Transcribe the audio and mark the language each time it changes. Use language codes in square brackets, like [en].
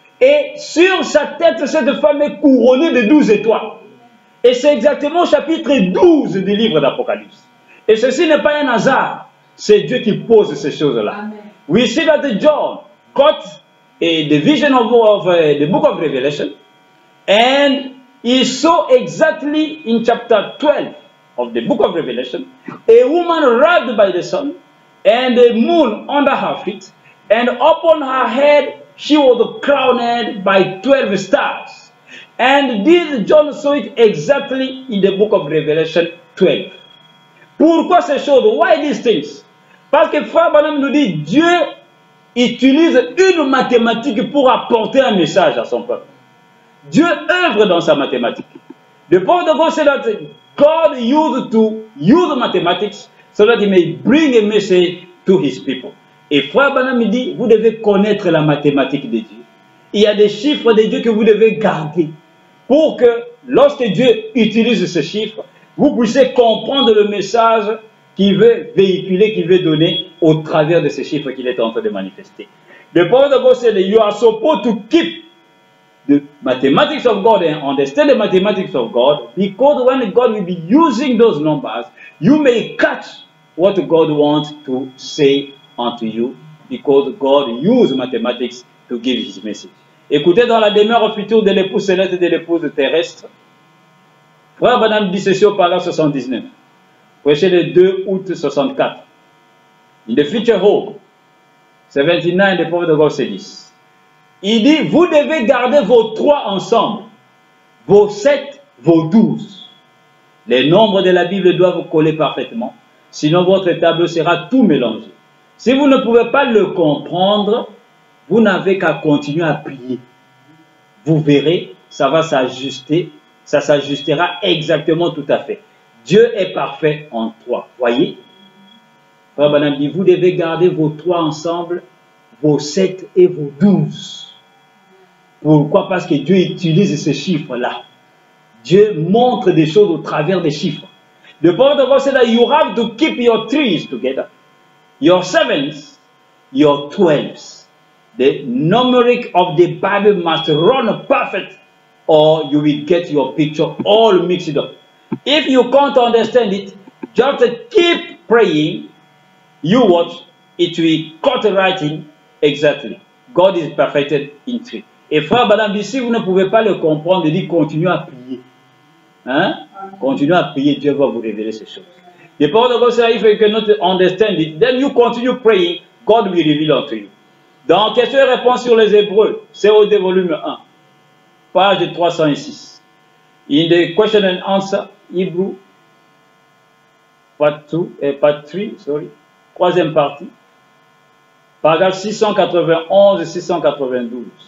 [fr] Et sur sa tête, cette femme est couronnée de 12 étoiles. Et c'est exactement au chapitre 12 du livre d'Apocalypse. Et ceci n'est pas un hasard. C'est Dieu qui pose ces choses-là. [en] We see that John got the vision of the book of Revelation, and he saw exactly in chapter 12 of the book of Revelation a woman wrapped by the sun and the moon under her feet, and upon her head she was crowned by 12 stars. And this John saw it exactly in the book of Revelation 12. [fr] Pourquoi ces choses? [en] Why these things? [fr] Parce que Frère Branham nous dit, Dieu utilise une mathématique pour apporter un message à son peuple. Dieu œuvre dans sa mathématique. [en] The point of God said that God used to use mathematics so that he may bring a message to his people. [fr] Et Frère Branham dit, vous devez connaître la mathématique de Dieu. Il y a des chiffres de Dieu que vous devez garder pour que lorsque Dieu utilise ces chiffres, vous puissiez comprendre le message qu'il veut véhiculer, qu'il veut donner au travers de ces chiffres qu'il est en train de manifester. [en] The point of God said that you are supposed to keep the mathematics of God and understand the mathematics of God, because when God will be using those numbers, you may catch what God wants to say unto you, because God used mathematics to give his message. [fr] Écoutez, dans la demeure future de l'épouse céleste et de l'épouse terrestre, Frère Branham dit ceci au paragraphe 79, prêché le 2 août 64. [en] In the future home, 79, the prophet of God said this. [fr] Il dit, vous devez garder vos 3 ensemble, vos 7, vos 12. Les nombres de la Bible doivent coller parfaitement, sinon votre tableau sera tout mélangé. Si vous ne pouvez pas le comprendre, vous n'avez qu'à continuer à prier. Vous verrez, ça va s'ajuster, ça s'ajustera exactement tout à fait. Dieu est parfait en 3. Voyez? Frère Branham dit, vous devez garder vos 3 ensemble, vos 7 et vos 12. Pourquoi? Parce que Dieu utilise ces chiffres-là. Dieu montre des choses au travers des chiffres. [en] The point of God said that you have to keep your 3s together, your 7s, your 12s. The numeric of the Bible must run perfect, or you will get your picture all mixed up. If you can't understand it, just keep praying. You watch, it will cut right in exactly. God is perfected in 3. [fr] Et Frère Branham dit, si vous ne pouvez pas le comprendre, il dit, continuez à prier. Hein? Continuez à prier, Dieu va vous révéler ces choses. [en] The Bible of God says, if you cannot understand it, then you continue praying, God will reveal unto you. [fr] Dans question et réponse sur les Hébreux, COD volume 1, page 306. [en] In the question and answer, Hebrew, part 3, sorry, [fr] troisième partie, paragraphe 691 et 692.